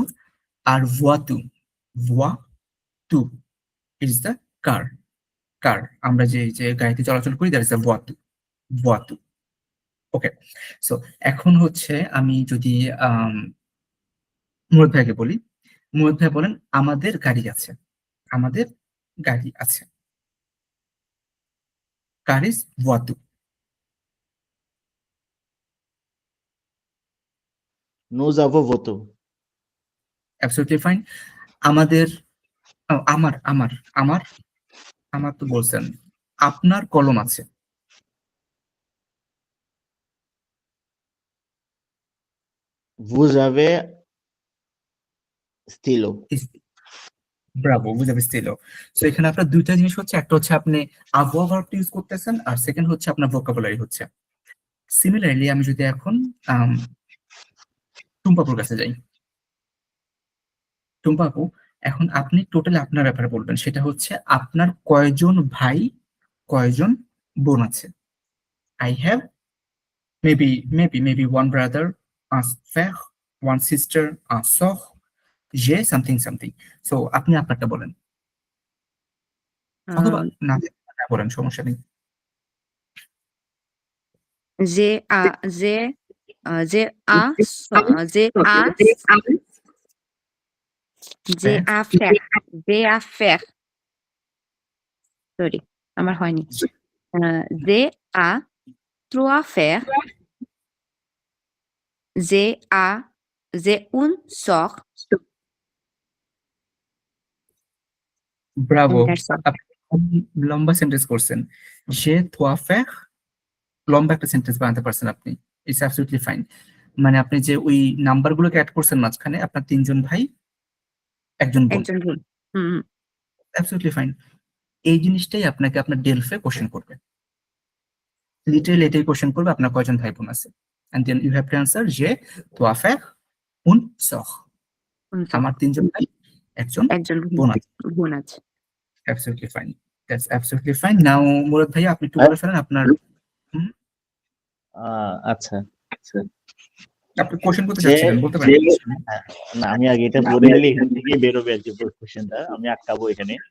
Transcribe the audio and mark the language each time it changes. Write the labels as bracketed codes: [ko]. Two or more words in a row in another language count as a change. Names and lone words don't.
[bn] আর ভোয়াতু, ভোয়াতু [en] is the car, car [bn] আমরা যে যে গাড়িতে চলাচল করি, [en] that is the voiture, voiture. okay, so [bn] এখন হচ্ছে আমি যদি মুরাদ ভাইকে বলি, মুরাদ ভাই বলেন আমাদের গাড়ি আছে, আমাদের গাড়ি আছে। [en] car is voiture. [fr] Nous avons voté. [en] absolutely fine. [bn] আমাদের আমার আমার আমার আমার তো বলছেন আপনার কলম আছে। [fr] Vous avez stylo. [bn] ব্রাভো, বুঝে পেরেছিলো। সো এখানে আপনার দুইটা জিনিস হচ্ছে, একটা হচ্ছে আপনি avoir ভার্বটা ইউজ করতেছেন, আর সেকেন্ড হচ্ছে আপনার ভোকাবুলারি হচ্ছে। সিমিলারলি আমি যদি এখন টুম্পাপুর কাছে যাই, টুম্পাপু এখন আপনি টোটালি আপনার ব্যাপারে বলবেন, সেটা হচ্ছে আপনার কয়জন ভাই কয়জন বোন আছে। [en] I have maybe one brother, [fr] un frère, [en] one sister, [fr] un sœur, j'ai [en] something something. [bn] সো আপনি আপনারটা বলেন, অথবা না বলেন, সমস্যা নেই। [fr] J'ai un frère. [bn] Sorry, আমার হয়নি। [fr] J'ai trois frères. J'ai une sœur. ব্রাভো, [en] And that's all. [bn] আপনি লম্বা সেন্টেন্স করছেন। যে [fr] trois frères, [bn] লম্বা একটা সেন্টেন্স বানাতে পারছেন আপনি, [en] it's absolutely fine. [bn] মানে আপনি যে ওই নাম্বার গুলোকে অ্যাড করছেন মাঝখানে, আপনার 3 জন ভাই 1 জন বোন, একজন বোন। [en] absolutely fine. [bn] এই জিনিসটাই আপনাকে আপনার ডেলফে কোশ্চেন করবে, লিটারালি এটাই কোশ্চেন করবে আপনার কয়জন ভাই বোন আছে, [en] and then you have to answer [bn] যে [fr] trois frères, une sœur, [bn] আমার 3 জন ভাই 1 জন একজন বোন আছে। বোন আছে। [en] absolutely fine, that's absolutely fine. now [bn] মুরাদ ভাই আপনি একটু বলে ফেলেন আপনার, আচ্ছা, আপনি কোশ্চেন করতে চাচ্ছিলেন, বলতে পারেন। না আমি আগে এটা পড়ে নিলে এখান থেকে বেরোবে আর কি কোশ্চেনটা, আমি আটকাবো এখানে।